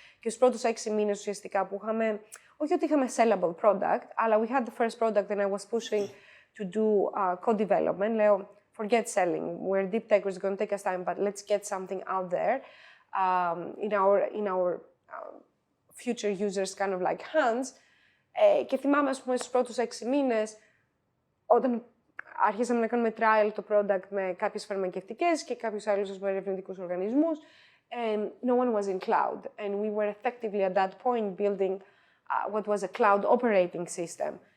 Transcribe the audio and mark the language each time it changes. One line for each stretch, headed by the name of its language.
Greek: Και στους πρώτους 6 μήνες ουσιαστικά που είχαμε, όχι ότι είχαμε
English: sellable product,
Greek: αλλά
English: we had the first product and I was pushing to do co-development.
Greek: Λέω,
English: forget selling, we're deep tech, it's going to take us time, but let's get something out there in our future users kind of like hands.
Greek: Και θυμάμαι, ας πούμε, στους πρώτους 6 μήνες, όταν αρχίσαμε να κάνουμε trial το product με κάποιες φαρμακευτικές και κάποιους άλλους ερευνητικούς οργανισμούς,
English: no one was in cloud. And we were effectively at that point building what was a cloud operating system.